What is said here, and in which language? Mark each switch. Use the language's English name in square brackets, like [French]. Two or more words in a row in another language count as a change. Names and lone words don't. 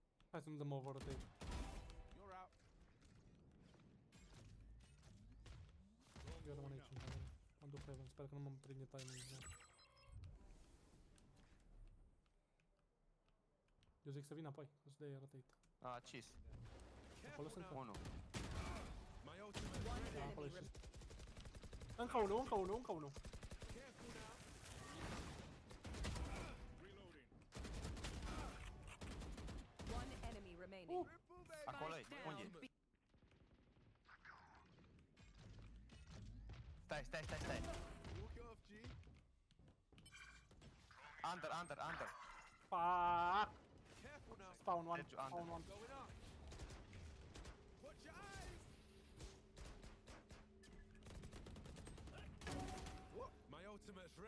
[Romanian] Hai să nu dăm [English] over rotate. You're out. [Romanian] Eu rămân aici în heaven. Mă duc heaven, sper că nu mă prinde timing. Eu zic să vin apoi, o să dea rotate. A, cis. Acolo sunt 1. [English] My ultimate. One [Romanian] Da, acolo enemy e și... Încă unul. [English] Careful now. Reloading. One enemy remaining. Triple baby. [Romanian] Acolo-i, unde? Stai. [English] Walk off, G. Under. Fuck! Careful now. Spawn one. [Romanian] Deci, under. [English] Spawn one. Going up. Watch your eyes. What? My ultimate's ready.